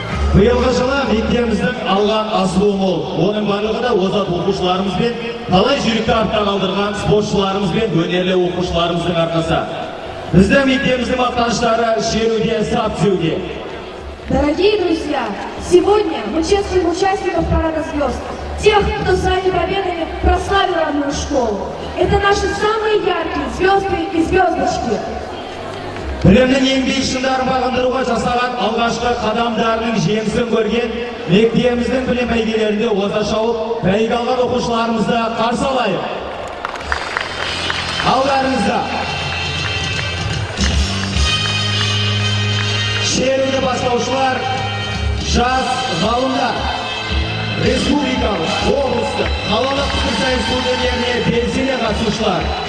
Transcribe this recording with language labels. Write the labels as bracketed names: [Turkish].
[Kazakh] Биылғы жылы мектебіміздің алған асылуы мол. Оның барлығы да озат оқушыларымыз бен талай жүректі артта қалдырған спортшыларымыз бен өнерлі оқушыларымыздың арқасы. Біздің мектебіміздің мақтаныштары шеруде, сап түзеуде. [Russian] Дорогие друзья, сегодня мы чествуем участников Парада звезд, тех, кто своими победами прославил родную школу. Это наши самые яркие звезды и звездочки. [Kazakh] Білімнің еңбек шыңдарын бағындыруға жасаған алғашқы қадамдарының жемісін көрген мектебіміздің білім бәйгелерінде оза шауып бәйге алған оқушыларымызды қарсы алайық. Алдарыңызда шеруді бастаушылар, жас ғалымдар, республикалық, облыстық, қалалық пікірсайыс турнирлеріне белсене қатысушылар,